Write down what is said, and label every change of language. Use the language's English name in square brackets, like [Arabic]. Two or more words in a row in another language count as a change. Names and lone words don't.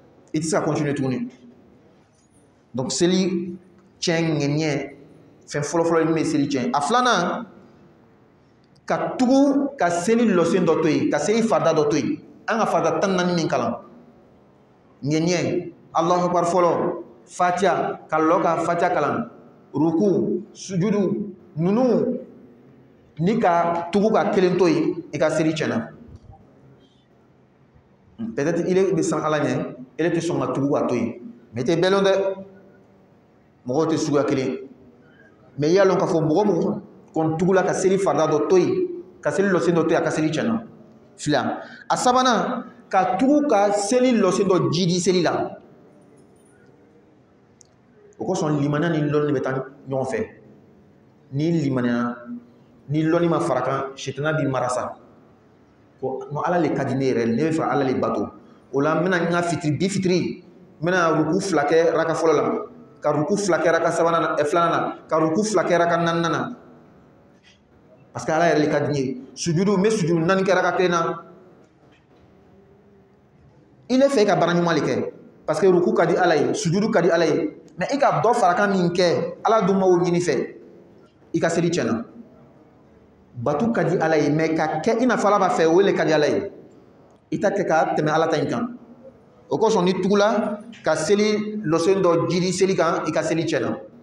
[Bambara] tɛ se ka continuer tuguni donc seli tiɲɛ ŋɛɲɛ fɛn fɔlɔfɔlɔ min bɛ seli tiɲɛ a filanan ka tugu ka seli lɔsen dɔ to yen ka seli farida dɔ to yen an ka farida 14 min kalan ŋɛɲɛ [Arabic] الله أكبر [Bambara] fɔlɔ fatiha ka lɔ ka fatiha kalan ruku sujudu ninnu ni ka tugu ka kelen to yen i ka seli tiɲɛna peut-être ile bɛ san ala ɲɛ ele tɛ sɔn ka tugu ka to yen mais i tɛ bɛɛ lɔn dɛ mɔgɔw tɛ suguya kelen mais i y'a lɔn k'a fɔ mɔgɔ min kɔni tugula ka seli farida dɔ to yen ka seli lɔsen dɔ to yen a ka seli tiɲɛna fila a sabanan ka tugu ka seli lɔsen dɔ jidi seli la o kosɔn limaniya ni lɔnni bɛ taa ɲɔgɔn fɛ ni limaniya ni lɔnni ma fara kan sitana b'i mara sa ko ala le ka di ne yɛrɛ ne bɛ fɛ ala le bato o la n bɛna n ka fitiri bi fitiri n bɛna ruku 2 kɛ raka fɔlɔ la ka ruku 2 kɛ raka filanan na ka ruku 2 kɛ raka 4nan na [French] parce que [Bambara] ala yɛrɛ le ka di n ye sujudu n bɛ sujudu 4 kɛ raka 1 na i le fɛ i ka baara ɲuman le kɛ [French] parce que [Bambara] ruku ka di ala ye sujudu ka di ala ye mais i ka dɔ fara kan min kɛ ala dun m'o ɲini fɛ i ka seli tiɲɛna batu ka di ala ye mais ka kɛ i n'a fɔ ala b'a fɛ o le ka di ala ye i ta kɛ ka tɛmɛ ala ta in kan o kosɔn ni tugula ka seli lɔsen dɔ jiri seli kan i ka seli tiɲɛna